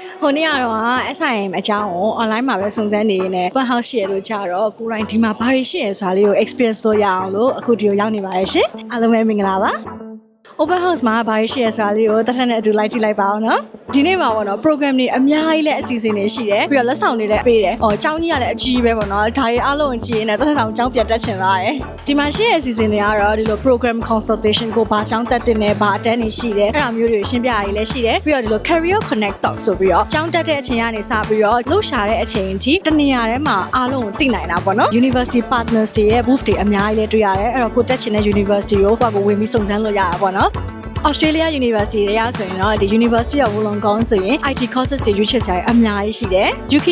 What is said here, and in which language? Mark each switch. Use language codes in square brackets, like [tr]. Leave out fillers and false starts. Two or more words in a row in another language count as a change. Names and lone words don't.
[my] ဟိုနေ့ကတော့ SIM အကြောင်းကို online မှာပဲစုံစမ်းနေနေ [en] open house [my] ရှိရလို့ကြာတော့ကိုယ်တိုင်ဒီမှာဘာတွေရှိရဆိုတာလေးကို experience လုပ်ရအောင်လို့အခုဒီကိုရောက်နေပါတယ်ရှင်အားလုံးပဲမင်္ဂလာပါ [en] open house [my] မှာဘာတွေရှိရဆိုတာလေးကိုတစ်ထပ်နဲ့အတူလိုက်ကြည့်လိုက်ပါအောင်နော်ဒီနေ့မှာပေါ့နော် program တွေအများကြီးလည်းအစီအစဉ်တွေရှိတယ်ပြီးတော့လက်ဆောင်တွေလည်း ပေးတယ်။ကျောင်းကြီးကလည်းအကြီးပဲပေါ့နော်။ဒါတွေအားလုံးကြည့်နေတစ်ထပ်တောင်ကျောင်းပြန်တက်ချင်လာတယ်။ဒီမှာရှိတဲ့အစီအစဉ်တွေကတော့ဒီလို [en] program consultation [my] ကိုဘာကျောင်းတက်တင်နေဘာအတန်းနေရှိတယ်။အဲ့ဒါမျိုးတွေရှင်းပြရည်လည်းရှိတယ်။ပြီးတော့ဒီလို [en] career connect talk [my] ဆို ပြီးတော့ကျောင်းတက်တဲ့အချိန်ကနေစပြီးတော့လှုပ်ရှားတဲ့အချိန်အထိတနေရာထဲမှာအားလုံးကိုသိနိုင်တာပေါ့နော်။ [en] University partners [my] တွေရဲ့ booth တွေအများကြီးလည်းတွေ့ရတယ်။အဲ့တော့ကိုတက်ချင်တဲ့ university ကိုကိုယ်ဝင်ပြီးစုံစမ်းလို့ရတာပေါ့နော်။ [en] Australia University [my] တွေကဆိုရင်တော့ဒီ University of Wollongong ဆိုရင် [en] IT courses [my] တွေရွေးချယ်ကြရအများကြီးရှိတယ်။ UK